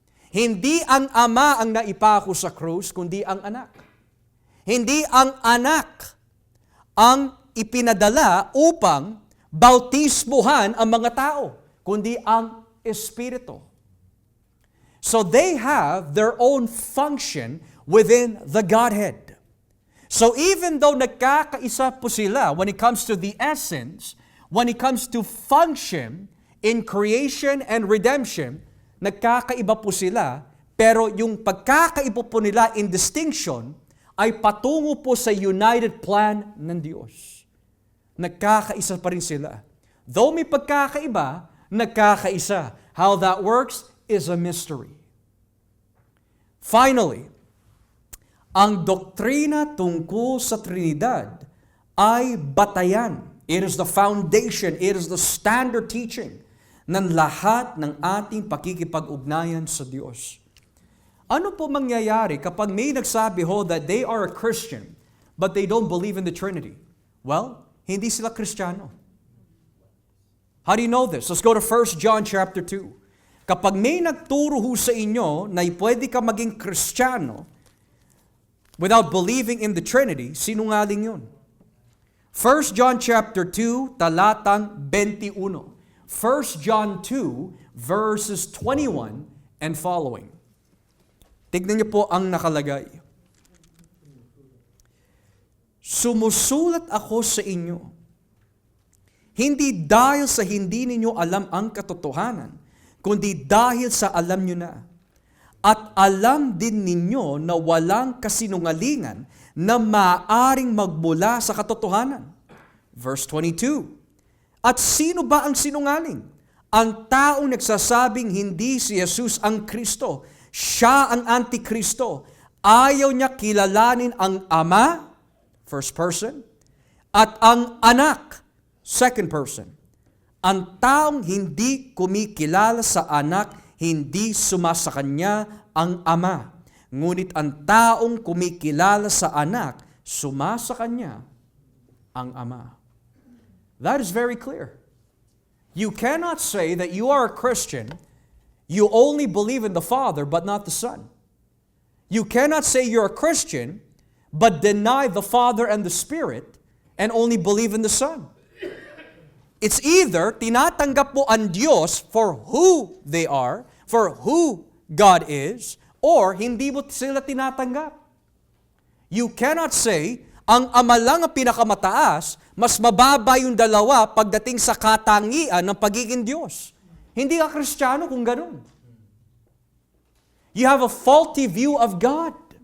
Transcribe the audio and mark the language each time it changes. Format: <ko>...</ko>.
<tl>Hindi ang Ama ang naipako sa krus, kundi ang Anak. Hindi ang Anak ang ipinadala upang bautismuhan ang mga tao, kundi ang Espiritu.</tl> <en>So they have their own function within the Godhead. So even though</en> <tl>nagkakaisa po sila</tl> <en>when it comes to the essence, when it comes to function in creation and redemption,</en> <tl>nagkakaiba po sila, pero yung pagkakaiba po nila</tl> <en>in distinction</en> <tl>ay patungo po sa</tl> <en>united plan</en> <tl>ng Diyos. Nagkakaisa pa rin sila. Though may pagkakaiba, nagkakaisa.</tl> <en>How that works is a mystery.</en> <tl>Finally, ang doktrina tungkol sa Trinidad ay batayan.</tl> <en>It is the foundation, it is the standard teaching</en> <tl>ng lahat ng ating pakikipag-ugnayan sa Diyos. Ano po mangyayari kapag may nagsabi</tl> <en>that they are a Christian but they don't believe in the Trinity? Well,</en> <tl>hindi sila Kristiyano.</tl> <en>How do you know this? Let's go to 1 John chapter 2.</en> <tl>Kapag may nagturo sa inyo na pwede ka maging Kristiyano</tl> <en>without believing in the Trinity,</en> <tl>sinungaling yun. 1 John chapter 2, talatang 21.</tl> <en>1 John 2, verses 21 and following.</en> <tl>Tignan niyo po ang nakalagay. Sumusulat ako sa inyo, hindi dahil sa hindi ninyo alam ang katotohanan, kundi dahil sa alam nyo na. At alam din ninyo na walang kasinungalingan na maaaring magmula sa katotohanan. Verse 22. At sino ba ang sinungaling? Ang taong nagsasabing hindi si Jesus ang Kristo. Siya ang Antikristo. Ayaw niya kilalanin ang Ama,</tl> <en>first person,</en> <tl>at ang Anak,</tl> <en>second person.</en> <tl>Ang taong hindi kumikilala sa Anak, hindi sumasa kanya ang Ama. Ngunit ang taong kumikilala sa Anak, sumasa kanya ang Ama.</tl> <en>That is very clear. You cannot say that you are a Christian, you only believe in the Father but not the Son. You cannot say you're a Christian, but deny the Father and the Spirit, and only believe in the Son. It's either</en> <tl>tinatanggap mo ang Diyos</tl> <en>for who they are, for who God is, or</en> <tl>hindi mo sila tinatanggap.</tl> <en>You cannot say,</en> <tl>ang Ama lang ang pinakamataas, mas mababa yung dalawa pagdating sa katangian ng pagiging Diyos. Hindi ka Kristiyano kung ganun.</tl> <en>You have a faulty view of God.</en>